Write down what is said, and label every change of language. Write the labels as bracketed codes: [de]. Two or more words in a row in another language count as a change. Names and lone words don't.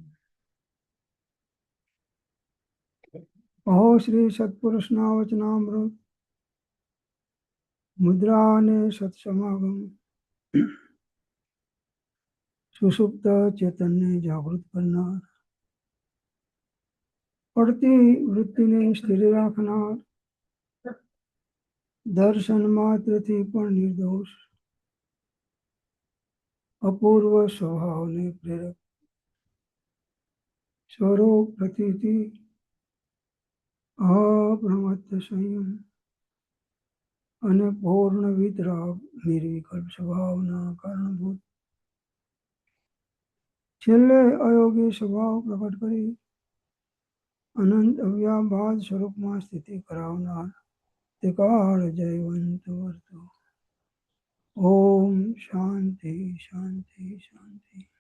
[gu] અહો શ્રી સત્પુરુષનાવચનામૃત મુદ્રાને સત્સમાગમ સુષુપ્ત ચૈતન્ય જાગૃત કરનાર પડતી વૃત્તિને સ્થિર રાખનાર દર્શન માત્રથી પણ નિર્દોષ અપૂર્વ સ્વભાવને પ્રેરક સ્વરૂપ પ્રતીતિ અપ્રમત્ત સંયમ અને પૂર્ણ વિતરાગ નિર્વિકલ્પ સ્વભાવના કારણભૂત છેલ્લે અયોગ્ય સ્વભાવ પ્રકટ કરી અનંત અવ્યાભાદ સ્વરૂપમાં સ્થિતિ કરાવનાર તે કાળ જયવંત વર્તો। [sa] ओम शांति शांति शांति।